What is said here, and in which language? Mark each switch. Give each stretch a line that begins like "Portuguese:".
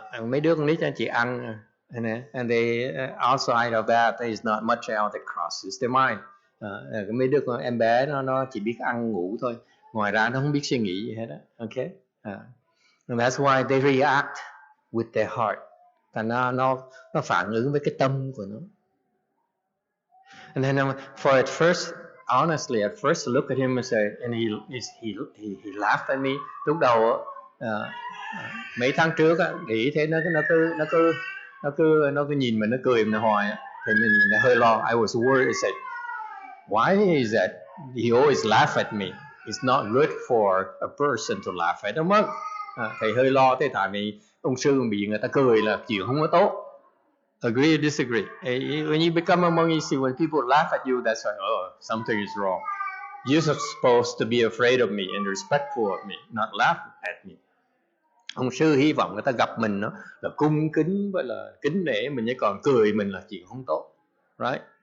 Vietnamese: Mấy đứa con nít chỉ ăn,
English: and they outside of that there is not much else that crosses their mind.
Vietnamese: Mấy đứa con em bé nó chỉ biết ăn ngủ thôi, ngoài ra nó không biết suy nghĩ gì hết đó.
English: Okay, and that's why they react with their heart.
Vietnamese: Thành nó phản ứng với cái tâm của nó.
English: And then for at first, honestly, at first I look at him and say, and he laughed at me.
Vietnamese: Lúc đầu mấy tháng trước á, để ý thế nó cứ nhìn mình, nó cười mình hoài á, thì mình hơi lo.
English: I was worried. I said, why is that? He always laugh at me. It's not good for a person to laugh at him.
Vietnamese: Thầy hơi lo thế, tại vì ông sư bị người ta cười là chuyện không có tốt.
English: Agree or disagree? When you become a monk, you see when people laugh at you, that's like, oh, something is wrong. You're supposed to be afraid of me and respectful of me, not laugh at me.
Vietnamese: Ông sư hy vọng người ta gặp mình nó là cung kính với là kính nể mình, chứ còn cười mình là chuyện không tốt, right?